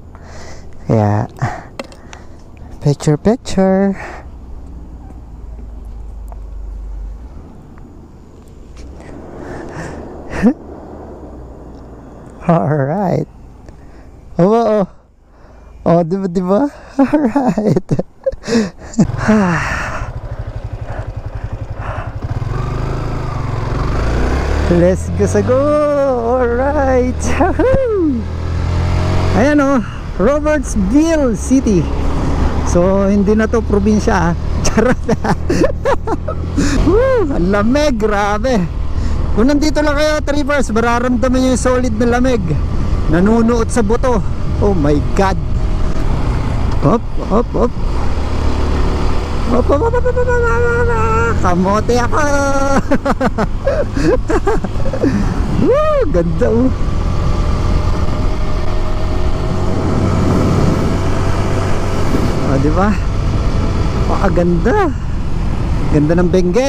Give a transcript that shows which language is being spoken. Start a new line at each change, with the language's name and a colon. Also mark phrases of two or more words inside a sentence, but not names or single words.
Filipino: Kaya picture.
English: Alright.
Filipino: Oh, diba?
English: Alright. Let's go sa go. Alright.
Filipino: Ayan o, Robertsville City. So hindi na to probinsya. Charot. Ang lamig, grabe. Kung nandito lang kayo, Trippers, mararamdaman nyo yung solid na lamig. Nanunuot sa buto.
English: Oh my God. Hop, hop, hop. Hop, hop, hop, hop, hop, hop, hop.
Filipino: Kamote ako. Woo, ganda oh. Oh, di ba? Ganda. Ganda ng Benguet.